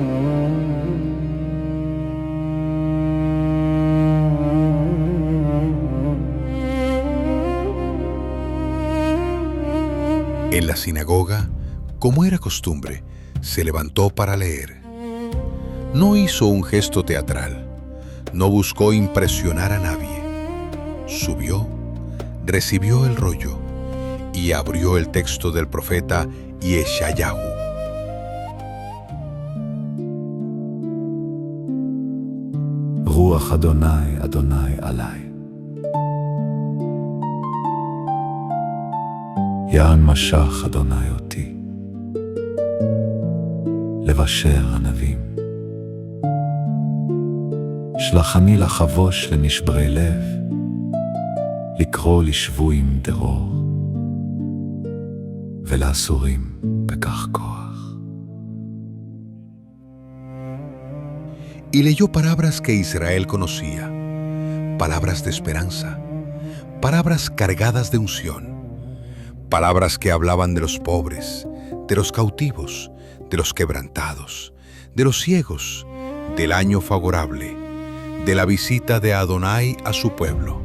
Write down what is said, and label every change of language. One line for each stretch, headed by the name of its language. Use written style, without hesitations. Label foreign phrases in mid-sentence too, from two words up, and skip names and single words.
Spanish: En la sinagoga, como era costumbre, se levantó para leer. No hizo un gesto teatral, no buscó impresionar a nadie. Subió, recibió el rollo y abrió el texto del profeta Yeshayahu.
Hebrew: רוח אדוני, אדוני עלי. יען משך אדוני אותי לבשר ענבים. שלחני לחבוש לנשברי לב, לקרוא לשבויים דרור, ולאסורים בכך כוח.
Spanish: Y leyó palabras que Israel conocía, palabras de esperanza, palabras cargadas de unción, palabras que hablaban de los pobres, de los cautivos, de los quebrantados, de los ciegos, del año favorable, de la visita de Adonai a su pueblo.